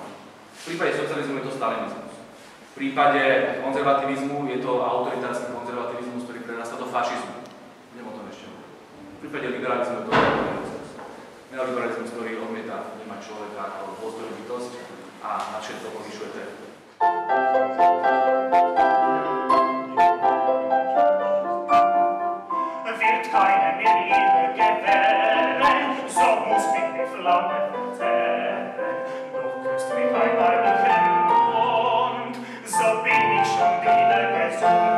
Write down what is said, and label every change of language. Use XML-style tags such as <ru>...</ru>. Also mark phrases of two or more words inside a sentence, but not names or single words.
<sk>V prípade socializmu je to stalinizmus. V prípade konzervativizmu je to autoritársky konzervativizmus, ktorý prerastá do fašizmu. Budem o tom ešte hovoriť. V prípade liberalizmu je to neoliberalizmus. Neoliberalizmus, ktorý odmieta vnímať človeka ako dôstojnú bytosť a na všetko povyšuje tému.</sk> <de>Wird keine mehr Liebe gewähren, so muss mich die Flamme verzehren. Doch küsst mich einmal den Mund, so bin ich schon wieder gesund.</de>